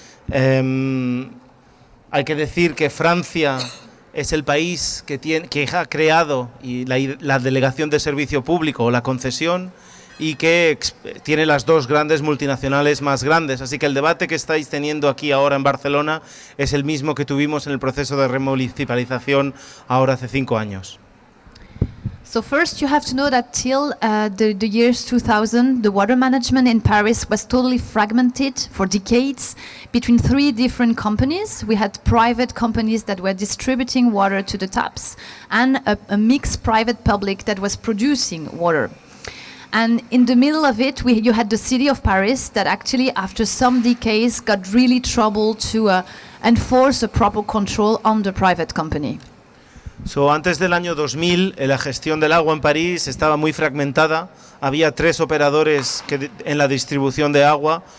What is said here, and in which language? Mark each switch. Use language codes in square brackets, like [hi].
[es] Hay que decir que Francia es el país que ha creado la delegación de servicio público o la concesión y que tiene las 2 grandes multinacionales más grandes. Así que el debate que estáis teniendo aquí ahora en Barcelona es el mismo que tuvimos en el proceso de remunicipalización ahora hace 5 años. [en] So first you have to know that till the years 2000, the water management in Paris was totally fragmented for decades between 3 different companies. We had private companies that were distributing water to the taps and a mixed private public that was producing water. And in the middle of it, you had the city of Paris that actually, after some decades, got really trouble to enforce a proper control on the private company. [es] Antes del año 2000, la gestión del agua en París estaba muy fragmentada. Había 3 operadores en la distribución de agua.